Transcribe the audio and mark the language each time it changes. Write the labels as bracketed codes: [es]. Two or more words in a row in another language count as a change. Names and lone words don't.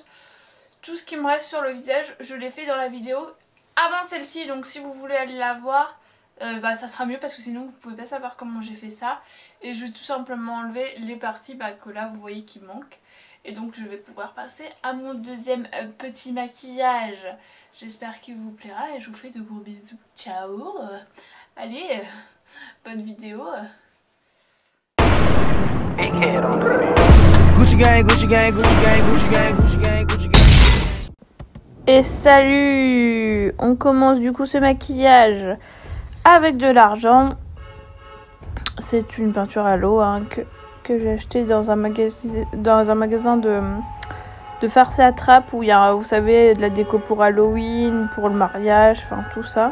[fr] Tout ce qui me reste sur le visage, je l'ai fait dans la vidéo avant celle-ci, donc si vous voulez aller la voir, ça sera mieux parce que sinon vous pouvez pas savoir comment j'ai fait ça. Et je vais tout simplement enlever les parties que là vous voyez qui manquent. Et donc je vais pouvoir passer à mon deuxième petit maquillage. J'espère qu'il vous plaira et je vous fais de gros bisous. Ciao. Allez, bonne vidéo. [en] Gucci gang, Gucci gang, Gucci gang, Gucci gang, Gucci gang, Gucci gang. [fr] Et salut! On commence du coup ce maquillage avec de l'argent. C'est une peinture à l'eau que j'ai acheté dans un magasin de farce et attrape où il y a, vous savez, de la déco pour Halloween, pour le mariage, enfin tout ça.